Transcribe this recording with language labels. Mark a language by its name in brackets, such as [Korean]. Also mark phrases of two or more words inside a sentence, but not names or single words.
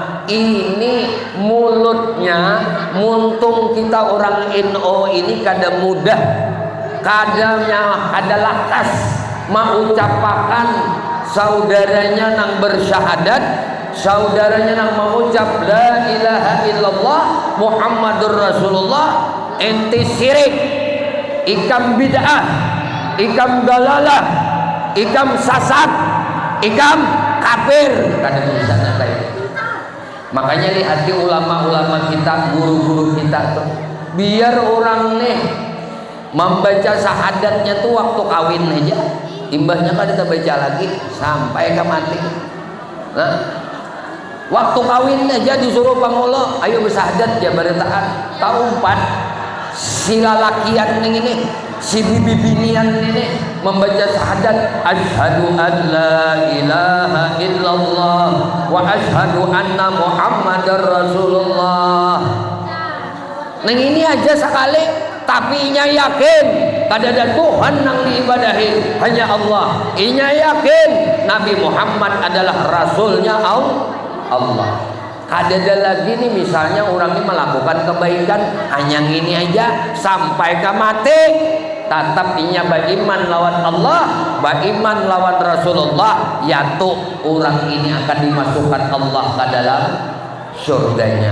[Banjar] ini mulutnya muntung kita orang NU ini kada mudah, kadangnya adalah kas mengucapkan saudaranya nang bersyahadat, saudaranya nang mengucap [Arabic] لا إله إلا الله محمد رسول الله, [Banjar] enti syirik, ikam bid'ah, ikam dalalah, ikam sasat, ikam kafir. Kadang misalnya kayak makanya lihat di ulama-ulama kita, guru-guru kita tuh, biar orang nih membaca syahadatnya tuh waktu kawin aja, imbahnya kan kita baca lagi sampai ke mati. Nah, waktu kawin aja disuruh pangolo, ayo bersyahadat ya beritaat. Tahu 4 si lalakian ini, si bibi-binian ini membaca syahadat, [Arabic] أشهد أن لا إله إلا الله وأشهد أن محمدا رسول الله. [Banjar] Neng ini aja sekali, tapi inya yakin kada ada Tuhan nang diibadahi, hanya Allah. Inya yakin Nabi Muhammad adalah rasulnya Allah. Ada lagi nih misalnya orang ini melakukan kebaikan hanya ini aja sampai ke mati, tetap inya beriman lawan Allah, beriman lawan Rasulullah, yaitu orang ini akan dimasukkan Allah ke dalam surganya.